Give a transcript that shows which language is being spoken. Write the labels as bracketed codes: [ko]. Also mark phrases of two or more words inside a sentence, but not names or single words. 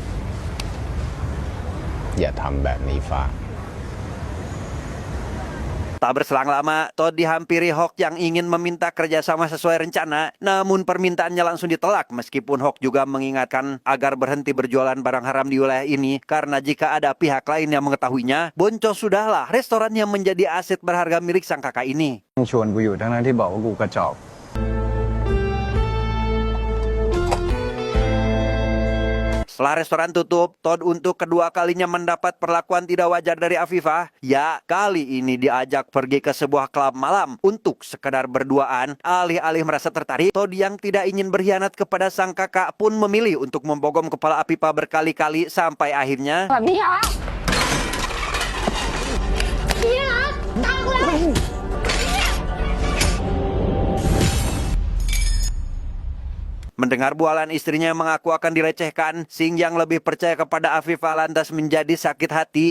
[th] อย่าทำแบบนี้ฟ้า [id] Tak berselang lama, Todd dihampiri Hawk yang ingin meminta kerjasama sesuai rencana. Namun permintaannya langsung ditolak meskipun Hawk juga mengingatkan agar berhenti berjualan barang haram di wilayah ini. Karena jika ada pihak lain yang mengetahuinya, boncos sudahlah restoran yang menjadi aset berharga milik sang kakak ini. [th] ชวนกูอยู่ทั้งที่บอกว่ากูกระจอก [id] Setelah restoran tutup, Todd untuk kedua kalinya mendapat perlakuan tidak wajar dari Afifah. Ya, kali ini diajak pergi ke sebuah klub malam untuk sekedar berduaan. Alih-alih merasa tertarik, Todd yang tidak ingin berkhianat kepada sang kakak pun memilih untuk membogom kepala Afifah berkali-kali sampai akhirnya mendengar bualan istrinya mengaku akan dilecehkan, Sing yang lebih percaya kepada Afifah lantas menjadi sakit hati.